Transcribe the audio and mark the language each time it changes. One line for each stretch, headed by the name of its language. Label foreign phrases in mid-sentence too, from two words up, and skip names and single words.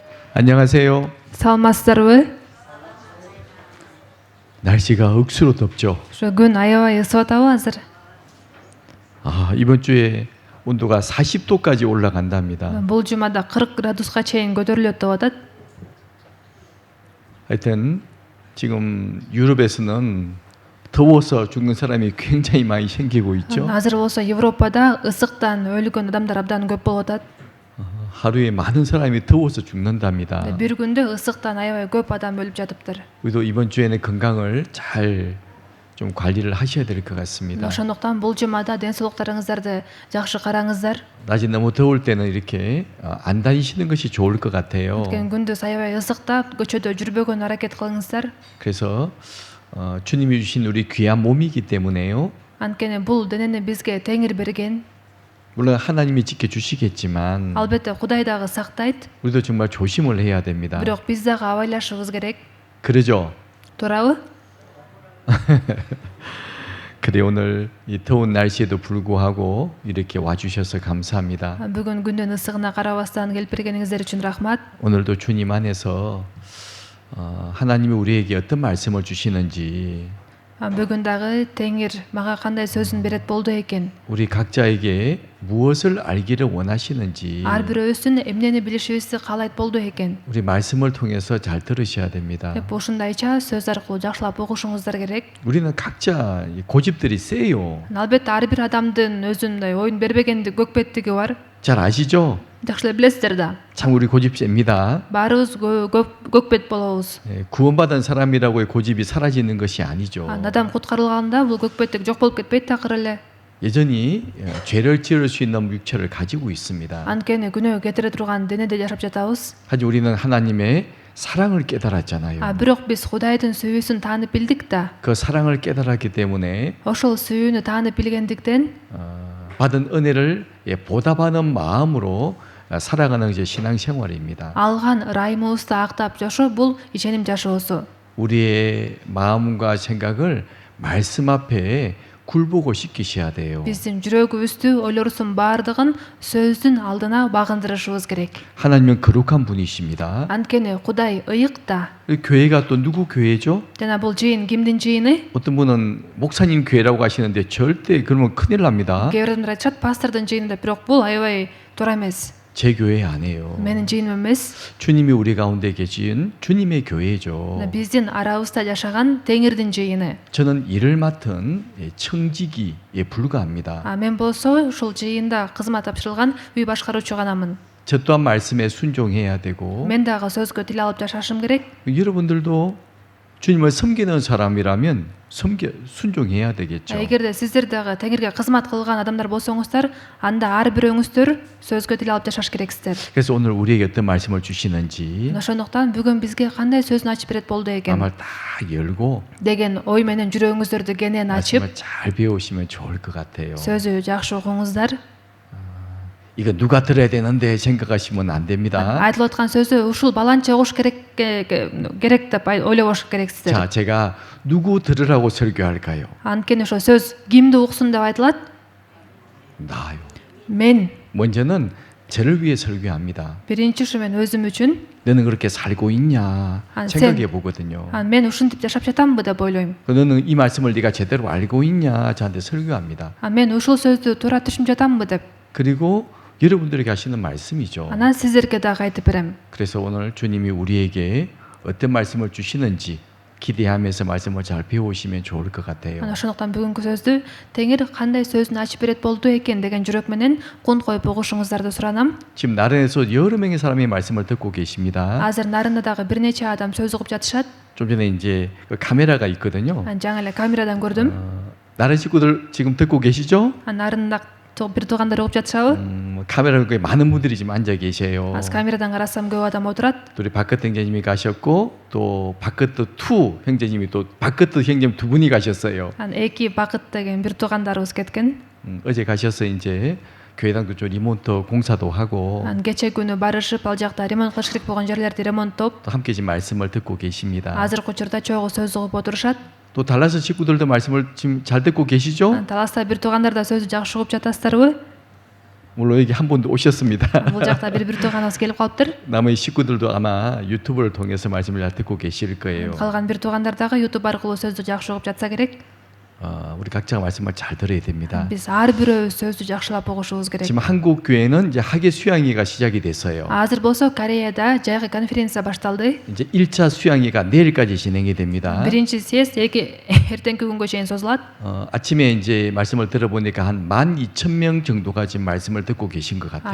Korean: 안녕하세요.
Kyrgyz: Саламатсыздарбы?
Korean: 날씨가 억수로 덥죠.
Kyrgyz: Күн аябай ысып атабы азыр?
Korean: 이번 주에 온도가 40도까지 올라간답니다.
Kyrgyz: Бул жумада 40 градуска чейин көтөрүлөт деп атат.
Korean: 하여튼 지금 유럽에서는 더워서 죽는 사람이 굉장히 많이 생기고 있죠.
Kyrgyz: Азыр болсо Европада ысыктан өлгөн адамдар абдан көп болуп атат.
Korean: 하루에 많은 사람이 더워서 죽는답니다.
Kyrgyz: Бир күндө ысыктан аябай көп адам өлүп жатыптыр.
Korean: 우리도 이번 주에는 건강을 잘 좀 관리를 하셔야 될 것 같습니다.
Kyrgyz: Ошондуктан бул жумада ден соолуктарыңыздарды жакшы караңыздар.
Korean: 낮에 너무 더울 때는 이렇게 안 다니시는 것이 좋을 것 같아요.
Kyrgyz: Өткөн күндүз аябай ысыкта көчөдө жүрбөгөн аракет кылыңыздар.
Korean: 그래서 주님이 주신 우리 귀한 몸이기 때문에요.
Kyrgyz: Анткени бул денени бизге Теңир берген.
Korean: 물론 하나님이 지켜주시겠지만
Kyrgyz: Албетте Кудай дагы сактайт.
Korean: 우리도 정말 조심을 해야 됩니다.
Kyrgyz: Бирок биз дагы абайлашыбыз керек.
Korean: 그러죠?
Kyrgyz: Туурабы?
Korean: 그래 오늘 이 더운 날씨에도 불구하고 이렇게 와주셔서 감사합니다.
Kyrgyz: Бүгүн күндүн ысыгына карабастан келип бергениңиздер үчүн рахмат.
Korean: 오늘도 주님 안에서 하나님이 우리에게 어떤 말씀을 주시는지
Kyrgyz: Бүгүн дагы Теңир мага кандай сөзүн берет болду экен.
Korean: 우리 각자에게 무엇을 알기를 원하시는지
Kyrgyz: Ар бирөөбүздүн эмнени билишибизди каалайт болду экен.
Korean: 우리 말씀을 통해서 잘 들으셔야 됩니다.
Kyrgyz: Деп ушундайча сөз аркылуу жакшылап угушуңуздар керек.
Korean: 우리는 각자 고집들이 세요.
Kyrgyz: Албетте ар бир адамдын өзүндөй оюн бербегендик көкпеттиги бар.
Korean: 잘 아시죠?
Kyrgyz: Жакшы эле билесиздер да.
Korean: 참 우리 고집 셉니다.
Kyrgyz: Баарыбыз көкпет болобуз.
Korean: 구원받은 사람이라고의 고집이 사라지는 것이 아니죠.
Kyrgyz: Адам куткарылганда бул көкпеттик жок болуп кетпейт такыр эле.
Korean: 여전히 죄를 지을 수 있는 육체를 가지고 있습니다.
Kyrgyz: Анткени күнөө кетире турган денеде жашап жатабыз.
Korean: 하지만 우리는 하나님의 사랑을 깨달았잖아요.
Kyrgyz: Бирок биз Кудайдын сүйүүсүн таанып билдик да.
Korean: 그 사랑을 깨달았기 때문에
Kyrgyz: Ошол сүйүүнү таанып билгендиктен
Korean: 받은 은혜를 보답하는 마음으로 살아가는 게 신앙생활입니다.
Kyrgyz: алган ырайымыбызды актап жашоо бул ишеним жашоосу.
Korean: 우리의 마음과 생각을 말씀 앞에 굴보고 시키셔야 돼요.
Kyrgyz: Биздин жүрөгүбүздү, ойлорубуздун баардыгын сөздүн алдына багындырышыбыз керек.
Korean: 하나님은 거룩한 분이십니다.
Kyrgyz: Анткени Кудай ыйык да.
Korean: 교회가 또 누구 교회죠?
Kyrgyz: Жана бул жыйын кимдин жыйыны?
Korean: 어떤 분은 목사님 교회라고 하시는데 절대 그러면 큰일 납니다.
Kyrgyz: Кээ бирден айтышат пастордун жыйыны деп, бирок бул аябай туура эмес.
Korean: 제 교회 아니에요.
Kyrgyz: Менин жыйыным эмес.
Korean: 주님이 우리 가운데 계신 주님의 교회죠.
Kyrgyz: Биздин арабызда жашаган Теңирдин жыйыны.
Korean: 저는 일을 맡은 청지기에 불과합니다.
Kyrgyz: Мен болсо ушул жыйында кызмат тапшырылган үй башкаруучу ганамын.
Korean: 저 또한 말씀에 순종해야 되고
Kyrgyz: Мен дагы сөзгө тил алып жашашым керек.
Korean: 여러분들도 주님을 섬기는 사람이라면 순종해야 되겠죠.
Kyrgyz: Эгерде сиздер дагы Теңирге кызмат кылган адамдар болсоңуздар, анда ар бирөөңүздөр сөзгө тил алып жашаш керексиздер.
Korean: 그래서 오늘 우리에게 어떤 말씀을 주시는지
Kyrgyz: Ошондуктан бүгүн бизге кандай сөзүн ачып берет болду экен
Korean: 마음을 다 열고
Kyrgyz: деген ой менен жүрөгүңүздөрдү кенен ачып,
Korean: 말씀을 잘 배우시면 좋을 것 같아요.
Kyrgyz: сөзү жакшы угуңуздар.
Korean: 이거 누가 들어야 되는데 생각하시면 안 됩니다.
Kyrgyz: Айтылып аткан сөзү ушул баланча угуш керек деп ойлобош керексиздер.
Korean: 자, 제가 누구 들으라고 설교할까요?
Kyrgyz: Анткени ошо сөз кимди уксун деп айтылат?
Korean: 나요.
Kyrgyz: Мен.
Korean: 먼저는 저를 위해 설교합니다.
Kyrgyz: Биринчи ушу мен өзүм үчүн.
Korean: 너는 그렇게 살고 있냐 생각해 보거든요.
Kyrgyz: Мен ушинтип жашап жатамбы деп ойлойм.
Korean: 너는 이 말씀을 네가 제대로 알고 있냐 저한테 설교합니다.
Kyrgyz: Мен ушул сөздү туура түшүнүп жатамбы деп.
Korean: 그리고 여러분들에게 하시는 말씀이죠.
Kyrgyz: Анан сиздерге дагы айтып берем.
Korean: 그래서 오늘 주님이 우리에게 어떤 말씀을 주시는지 기대하면서 말씀을 잘 배우시면 좋을 것 같아요.
Kyrgyz: Ошондуктан бүгүнкү сөздү Теңир кандай сөзүн ачып берет болду экен деген жүрөк менен кун коюп угушуңуздарды суранам.
Korean: 지금 나른에서 여러 명의 사람이 말씀을 듣고 계십니다.
Kyrgyz: Азыр нарында дагы бир нече адам сөз угуп жатышат.
Korean: 좀 전에 이제 그 카메라가 있거든요.
Kyrgyz: жаңа эле камерадан көрдүм.
Korean: 나른 식구들 지금 듣고 계시죠?
Kyrgyz: Нарында бир туугандар угуп жатышабы?
Korean: 카메라에 많은 분들이 지금 앉아 계세요.
Kyrgyz: Аз камерадан карасам көп адам отурат.
Korean: 우리 박끝 형제님이 가셨고 또 박끝 투 형제님이 또 박끝 형제님 두 분이 가셨어요.
Kyrgyz: Эки Бакыт деген бир туугандарыбыз кеткен.
Korean: 어제 가셔서 이제 교회당도 좀 리모트 공사도 하고
Kyrgyz: Кече күнү барышып ал жакта ремонт кылыш керек болгон жерлерди ремонттоп,
Korean: 또 함께 지금 말씀을 듣고 계십니다.
Kyrgyz: азыркы учурда чогуу сөз угуп отурушат.
Korean: 또 달라스 식구들도 말씀을 지금 잘 듣고 계시죠?
Kyrgyz: Таласта бир туугандар да сөздү жакшы угуп жатасыздарбы?
Korean: 물론 여기 한 분도 오셨습니다.
Kyrgyz: Бул жакта бир тууганыбыз келип калыптыр.
Korean: 남의 식구들도 아마 유튜브를 통해서 말씀을 잘 듣고 계실 거예요.
Kyrgyz: Калган бир туугандар дагы YouTube аркылуу сөздү жакшы угуп жатса керек.
Korean: 우리 각자가 말씀을 잘 들어야 됩니다.
Kyrgyz: Биз ар бирөөбүз сөздү жакшылап угушубуз керек.
Korean: 지금 한국 교회는 이제 학예 수양회가 시작이 됐어요.
Kyrgyz: Азыр болсо Кореяда жайкы конференция башталды.
Korean: 이제 1차 수양회가 내일까지 진행이 됩니다.
Kyrgyz: Биринчи съезд эртеңки күнгө чейин созулат.
Korean: 아침에 이제 말씀을 들어보니까 한 12,000명 정도가 지금 말씀을 듣고 계신 것 같아요.